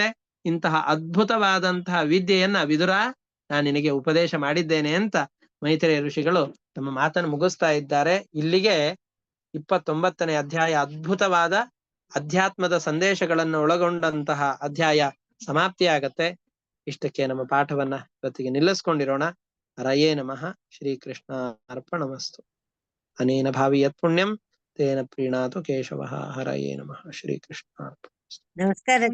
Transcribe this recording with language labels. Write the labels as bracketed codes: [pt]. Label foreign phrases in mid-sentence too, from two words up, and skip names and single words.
[kn] ಇಂತಹ ಅದ್ಭುತವಾದಂತಹ ವಿದ್ಯೆಯನ್ನ ವಿದುರ ನಾನು ನಿನಗೆ ಉಪದೇಶ ಮಾಡಿದ್ದೇನೆ ಅಂತ ಮೈತ್ರೇಯ ಋಷಿಗಳು ತಮ್ಮ ಮಾತನ್ನು ಮುಗಿಸ್ತಾ ಇದ್ದಾರೆ. ಇಲ್ಲಿಗೆ 29ನೇ ಅಧ್ಯಾಯ ಅದ್ಭುತವಾದ ಅಧ್ಯಾತ್ಮದ ಸಂದೇಶಗಳನ್ನು ಒಳಗೊಂಡಂತಹ ಅಧ್ಯಾಯ ಸಮಾಪ್ತಿಯಾಗತ್ತೆ. ಇಷ್ಟಕ್ಕೆ ನಮ್ಮ ಪಾಠವನ್ನ ಇವತ್ತಿಗೆ ನಿಲ್ಲಿಸ್ಕೊಂಡಿರೋಣ. [sa] ಹರಯೇ ನಮಃ. ಶ್ರೀಕೃಷ್ಣ ಅರ್ಪಣಮಸ್ತು. ಅನೇನ ಭಾವಿ ಯತ್ ಪುಣ್ಯಂ ತೇನ ಪ್ರೀಣಾತು ಕೇಶವಃ. ಹರಯೇ ನಮಃ. ಶ್ರೀಕೃಷ್ಣ ಅರ್ಪಣಮಸ್ತು. [kn] ನಮಸ್ಕಾರ.